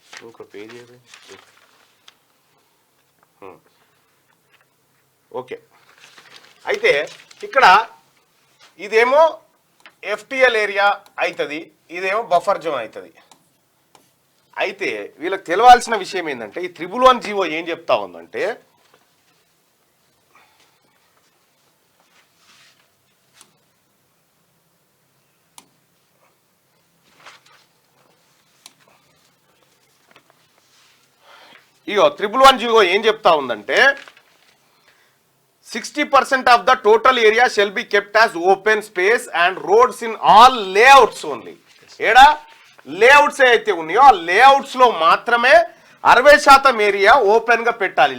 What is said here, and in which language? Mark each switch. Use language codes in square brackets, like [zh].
[te] ఒక page okay. అయితే ఇక్కడ ఇదేమో FTL ఏరియా అవుతుంది, ఇదేమో బఫర్ జోన్ అవుతుంది. అయితే వీళ్ళకి తెలవాల్సిన విషయం ఏంటంటే, ఈ 111 జీవో ఏం చెప్తా ఉందంటే, ఇగో 111 జీవో ఏం చెప్తా ఉందంటే [en] 60% of the total area shall be kept as open space and roads in all layouts only. [te] ఏడా లేఅవుట్స్ అయితే ఉన్నాయో ఆ లేఅవుట్స్ లో మాత్రమే 60% ఏరియా ఓపెన్ గా పెట్టాలి.